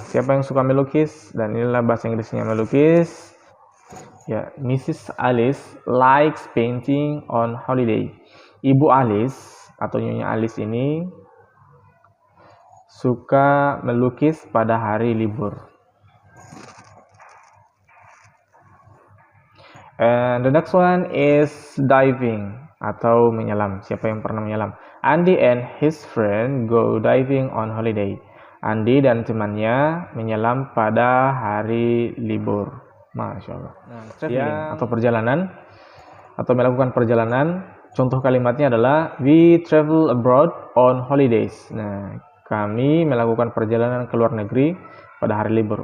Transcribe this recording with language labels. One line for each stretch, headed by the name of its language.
Indonesian: Siapa yang suka melukis? Dan inilah bahasa Inggrisnya melukis. Ya, Mrs.
English: Alice likes painting on holiday.
Indonesian: Ibu Alice atau Nyonya Alice ini suka melukis pada hari libur.
English: And the next one is diving
Indonesian: atau menyelam. Siapa yang pernah menyelam?
English: Andy and his friend go diving on holiday.
Indonesian: Andy dan temannya menyelam pada hari libur. Masya Allah. Nah, traveling atau perjalanan atau melakukan perjalanan. Contoh kalimatnya adalah
English: we travel abroad on holidays.
Indonesian: Nah, kami melakukan perjalanan ke luar negeri pada hari libur.